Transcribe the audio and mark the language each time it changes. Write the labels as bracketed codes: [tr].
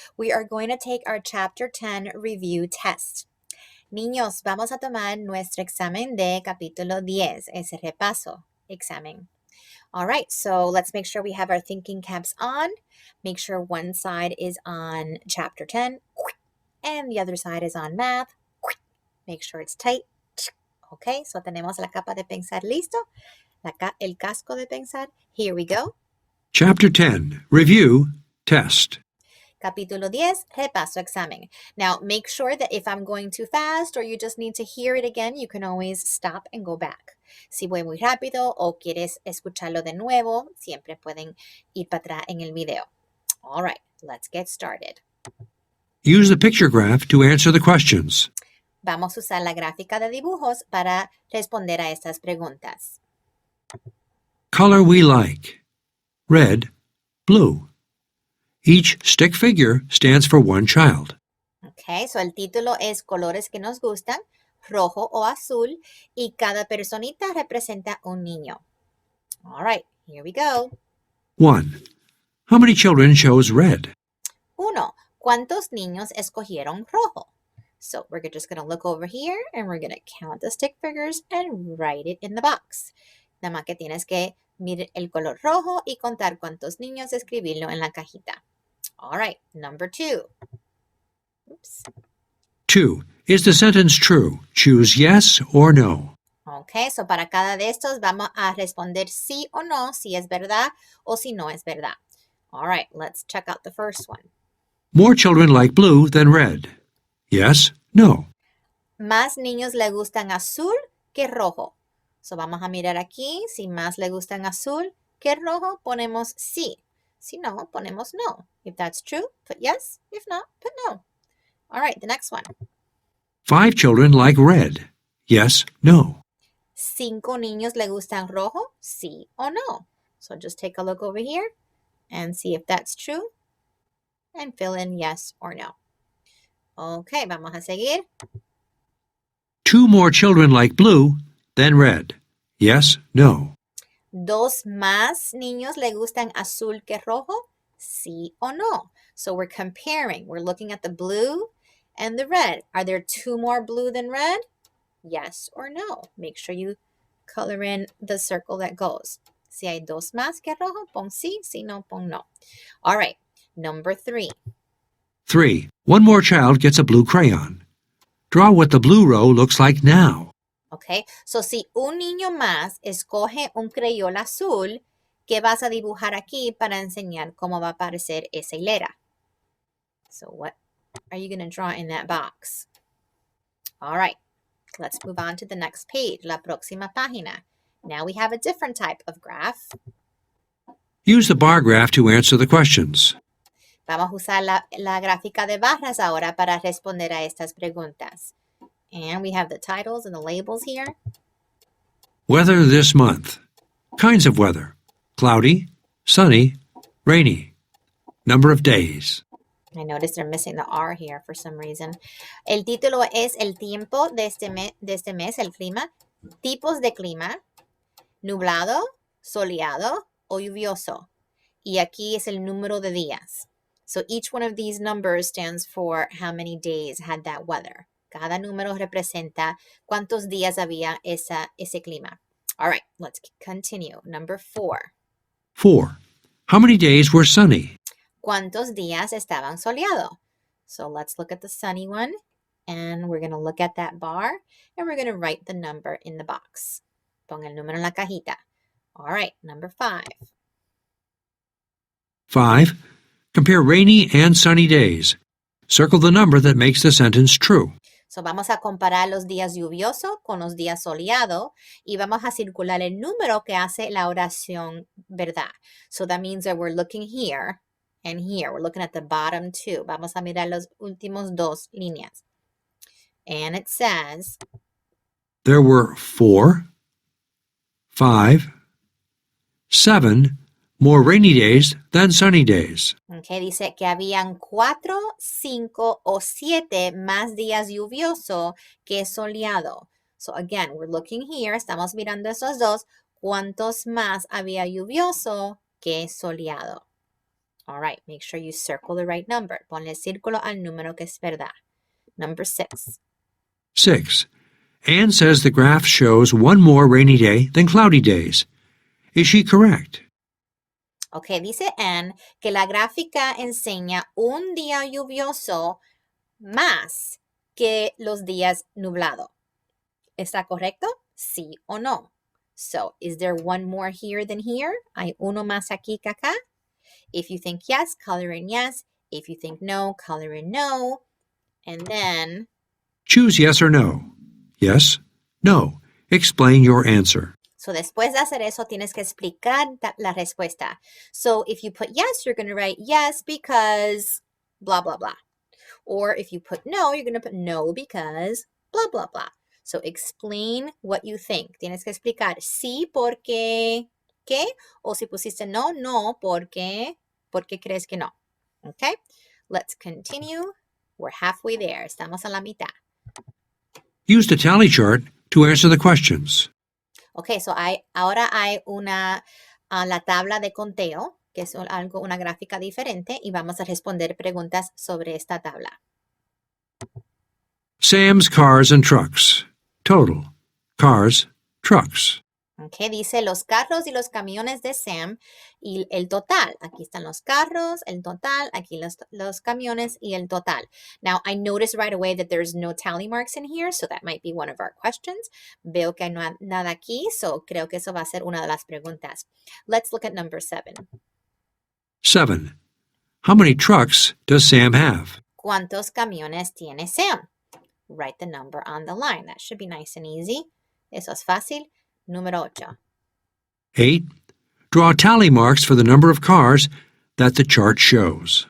[en] We are going to take our Chapter 10 review test. [es] Niños, vamos a tomar nuestro examen de capítulo 10, ese repaso examen. [en] All right, so let's make sure we have our thinking caps on. Make sure one side is on Chapter 10 and the other side is on math. Make sure it's tight. Okay, so [es] tenemos la capa de pensar listo. El casco de pensar. [en] Here we go. Chapter 10, Review, Test. [es] Capítulo 10, repaso examen. [en] Now, make sure that if I'm going too fast or you just need to hear it again, you can always stop and go back. [es] Si voy muy rápido o quieres escucharlo de nuevo, siempre pueden ir para atrás en el video. [en] All right, let's get started. Use the picture graph to answer the questions. [es] Vamos a usar la gráfica de dibujos para responder a estas preguntas. [en] Color we like. Red, blue. Each stick figure stands for one child. [es] Okay, so el título es Colores que nos gustan, rojo o azul, y cada personita representa un niño. [en] All right, here we go. 1. How many children chose red? 1. [es] ¿Cuántos niños escogieron rojo? [en] So we're just going to look over here and we're going to count the stick figures and write it in the box. [es] Nada más que tienes que mirar el color rojo y contar cuántos niños, escribirlo en la cajita. [en] All right, number 2. Oops. 2. Is the sentence true? Choose yes or no. [es] Okay, so para cada de estos vamos a responder sí o no, si es verdad o si no es verdad. [en] All right, let's check out the first one. More children like blue than red. Yes, no. [es] Más niños le gustan azul que rojo. So vamos a mirar aquí, si más le gustan azul que rojo, ponemos sí. Si no, ponemos no. [en] If that's true, put yes. If not, put no. All right, the next one. 5 children like red. Yes, no. [es] 5 niños le gustan rojo, sí o no. [en] So just take a look over here and see if that's true and fill in yes or no. [es] Okay, vamos a seguir. [en] 2 more children like blue than red. Yes, no. [es] 2 más niños le gustan azul que rojo, sí o no. [en] So we're comparing. We're looking at the blue and the red. Are there 2 more blue than red? Yes or no. Make sure you color in the circle that goes. [es] Si hay 2 más que rojo, pon sí. Si no, pon no. [en] All right, number 3. 3. One more child gets a blue crayon. Draw what the blue row looks like now. [es] Okay, so si un niño más escoge un crayón azul, ¿qué vas a dibujar aquí para enseñar cómo va a aparecer esa hilera? [en] So what are you going to draw in that box? All right, let's move on to the next page, [es] la próxima página. [en] Now we have a different type of graph. Use the bar graph to answer the questions. [es] Vamos a usar la gráfica de barras ahora para responder a estas preguntas. [en] And we have the titles and the labels here. Weather this month. Kinds of weather. Cloudy, sunny, rainy. Number of days. I noticed they're missing the R here for some reason. [es] El título es El tiempo de este mes, el clima. Tipos de clima. Nublado, soleado o lluvioso. Y aquí es el número de días. [en] So each one of these numbers stands for how many days had that weather. [es] Cada número representa cuántos días había ese clima. [en] All right, let's continue. Number 4. 4. How many days were sunny? [es] ¿Cuántos días estaban soleados? [en] So let's look at the sunny one. And we're going to look at that bar. And we're going to write the number in the box. [es] Pon el número en la cajita. [en] All right, number 5. 5. Compare rainy and sunny days. Circle the number that makes the sentence true. [es] So vamos a comparar los días lluviosos con los días soleados y vamos a circular el número que hace la oración verdad. [en] So that means that we're looking here and here. We're looking at the bottom 2. [es] Vamos a mirar los últimos 2 líneas. [en] And it says, There were 4, 5, 7 more rainy days than sunny days. [es] Okay, dice que habían 4, 5 o 7 más días lluvioso que soleado. [en] So again, we're looking here, [es] estamos mirando esos 2. ¿Cuántos más había lluvioso que soleado? [en] All right, make sure you circle the right number. [es] Ponle círculo al número que es verdad. [en] Number 6. 6. Anne says the graph shows one more rainy day than cloudy days. Is she correct? [es] Ok, dice Anne que la gráfica enseña un día lluvioso más que los días nublado. ¿Está correcto? Sí o no. [en] So, is there one more here than here? [es] ¿Hay uno más aquí que acá? [en] If you think yes, color in yes. If you think no, color in no. And then... Choose yes or no. Yes, no. Explain your answer. [es] So, después de hacer eso, tienes que explicar la respuesta. [en] So, if you put yes, you're going to write yes because blah, blah, blah. Or if you put no, you're going to put no because blah, blah, blah. So, explain what you think. [es] Tienes que explicar sí porque ¿qué? O si pusiste no, no porque crees que no. Okay? [en] Let's continue. We're halfway there. [es] Estamos a la mitad. [en] Use the tally chart to answer the questions. [es] Okay, so ahora hay la tabla de conteo, que es una gráfica diferente, y vamos a responder preguntas sobre esta tabla. [en] Sam's cars and trucks. Total. Cars, trucks. [es] Okay, dice los carros y los camiones de Sam y el total. Aquí están los carros, el total, aquí los camiones y el total. [en] Now, I noticed right away that there's no tally marks in here, so that might be one of our questions. [es] Veo que no hay nada aquí, so creo que eso va a ser una de las preguntas. [en] Let's look at number 7. 7. How many trucks does Sam have? [es] ¿Cuántos camiones tiene Sam? [en] Write the number on the line. That should be nice and easy. [es] Eso es fácil. Número 8. [en] 8. Draw tally marks for the number of cars that the chart shows.